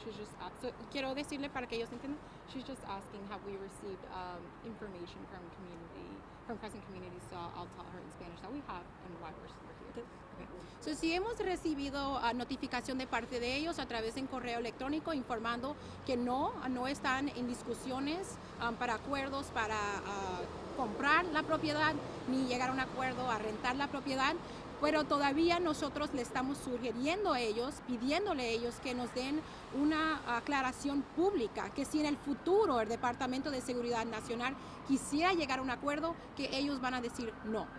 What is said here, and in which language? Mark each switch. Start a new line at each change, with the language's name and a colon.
English: She's just so
Spanish: quiero decirle para que ellos entiendan.
English: She's just asking, have we received information from present communities? So I'll tell her in Spanish that we have and why we're here. Okay.
Spanish: So si hemos recibido notificación de parte de ellos a través de un correo electrónico informando que no están en discusiones para acuerdos para comprar la propiedad ni llegar a un acuerdo a rentar la propiedad. Pero todavía nosotros le estamos sugiriendo a ellos, pidiéndole a ellos que nos den una aclaración pública, que si en el futuro el Departamento de Seguridad Nacional quisiera llegar a un acuerdo, que ellos van a decir no.